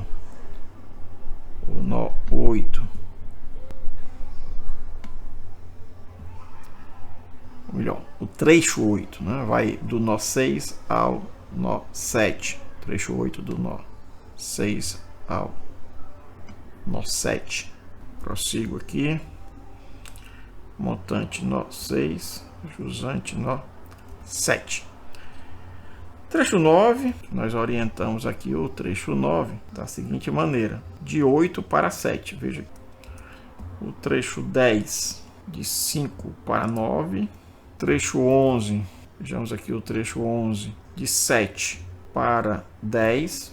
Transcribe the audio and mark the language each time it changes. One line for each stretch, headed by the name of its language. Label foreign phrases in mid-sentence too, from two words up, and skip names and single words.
Portuguese: O nó 8. Ou melhor, o trecho 8, né? Vai do nó 6 ao nó 7. Trecho 8 do nó 6 ao nó 7. Prossigo aqui. Montante nó 6, jusante nó 7. Trecho 9, nós orientamos aqui o trecho 9 da seguinte maneira: de 8 para 7. Veja, o trecho 10 de 5 para 9. Trecho 11, vejamos aqui o trecho 11 de 7 para 10.